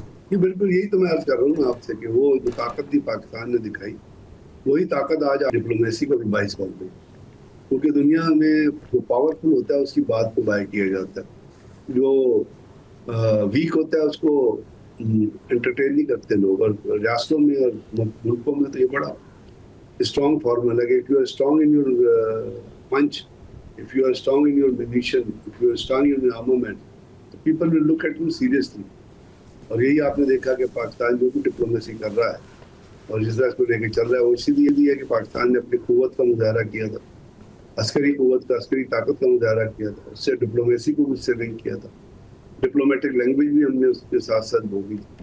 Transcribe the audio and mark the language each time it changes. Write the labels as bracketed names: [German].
[Urdu] یہ بالکل یہی تو میں عرض کر رہا ہوں آپ سے کہ وہ جو طاقت تھی پاکستان نے دکھائی، وہی طاقت آج ڈپلومیسی کا بھی باعث بن گئی. کیونکہ دنیا میں جو پاورفل ہوتا ہے اس کی بات کو بائی کیا جاتا ہے، جو ویک ہوتا ہے اس کو انٹرٹین نہیں کرتے لوگ. اور ریاستوں میں اور ملکوں میں تو یہ بڑا اسٹرانگ فارمولا ہے کہ [English] if you are strong in your punch, if you are strong in your munition, if you are strong in your armament, people will look at you seriously. [Urdu] اور یہی آپ نے دیکھا کہ پاکستان جو بھی ڈپلومیسی کر رہا ہے اور جس طرح اس کو لے کے چل رہا ہے وہ اسی لیے ہے کہ پاکستان نے اپنی قوت کا مظاہرہ کیا تھا، عسکری قوت کا، عسکری طاقت کا مظاہرہ کیا تھا. اس سے ڈپلومیسی کو بھی اس سے لنک کیا تھا، ڈپلومیٹک لینگویج بھی ہم نے اس کے ساتھ ساتھ بولی.